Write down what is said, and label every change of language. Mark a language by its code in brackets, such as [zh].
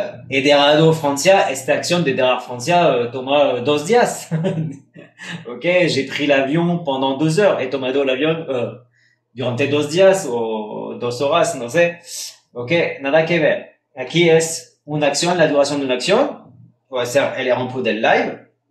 [es] He dejado Francia. Esta acción de dejar Francia toma 2 días. [fr] Ok, j'ai pris l'avion pendant 2 heures. [es] He tomado el avión durante 2 días o 2 horas, no sé. Ok, nada que ver. Aquí es una acción, la duración de una acción. Puede ser el ejemplo del live.